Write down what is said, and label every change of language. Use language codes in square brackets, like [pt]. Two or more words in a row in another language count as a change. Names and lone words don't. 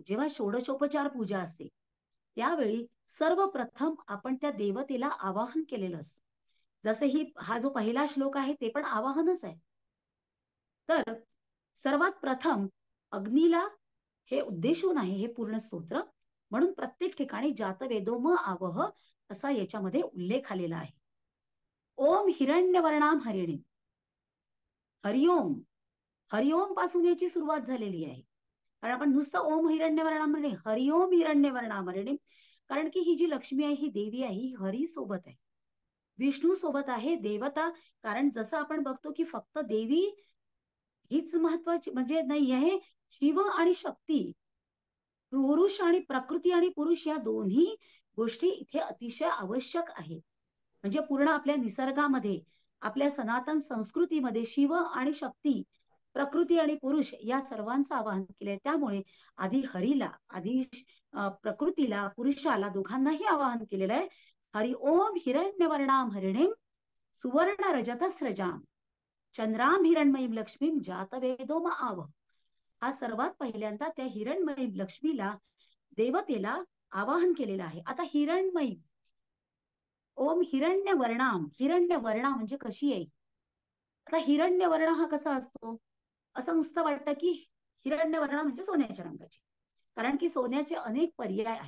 [mr] जेव्हा षोडशोपचार पूजा असते त्यावेळी सर्वप्रथम आपण त्या देवतेला आवाहन केलेलं असतं. जसे हा जो पहिला श्लोक आहे ते पण आवाहनच आहे. तर सर्वात प्रथम अग्नीला हे उद्देशून आहे हे पूर्ण स्तोत्र. म्हणून प्रत्येक ठिकाणी [sa] जातवेदो आवह [mr] असा याच्यामध्ये उल्लेख आलेला आहे. [sa] ओम हिरण्यवर्णाम हरिणी, हरिओम, हरिओम [mr] पासून याची सुरुवात झालेली आहे. कारण आपण नुसतं [sa] ओम हिरण्यवर्णाम हरिणी, हरिओम हिरण्यवर्णाम हरिणी, [mr] कारण की ही जी लक्ष्मी आहे ही देवी आहे, ही हरी सोबत आहे, विष्णू सोबत आहे, देवता. कारण जसं आपण बघतो की फक्त देवी हीच महत्वाची म्हणजे नाही आहे, शिव आणि शक्ती, पुरुष आणि प्रकृती आणि पुरुष या दोन्ही गोष्टी इथे अतिशय आवश्यक आहे. म्हणजे पूर्ण आपल्या निसर्गामध्ये, आपल्या सनातन संस्कृतीमध्ये शिव आणि शक्ती, प्रकृती आणि पुरुष या सर्वांचं आवाहन केलंय. त्यामुळे आधी हरीला, आधी प्रकृतीला, पुरुषाला दोघांनाही आवाहन केलेलं आहे. [sa] हरि ओम हिरण्यवर्णाम हरिणीम सुवर्ण रजतस्रजाम चंद्राम हिरणमयीम लक्ष्मीम जातवेदो आव. [mr] हा सर्वात पहिल्यांदा त्या हिरणमयी लक्ष्मीला, देवतेला आवाहन केलेलं आहे. आता हिरणमयी, [sa] ओम हिरण्यवर्णाम, [mr] हिरण्यवर्णा म्हणजे कशी आहे. आता हिरण्यवर्ण हा कसा असतो, असं नुसतं वाटतं की हिरण्यवर्ण म्हणजे सोन्याच्या रंगाची, कारण की सोन्याचे अनेक पर्याय आहेत.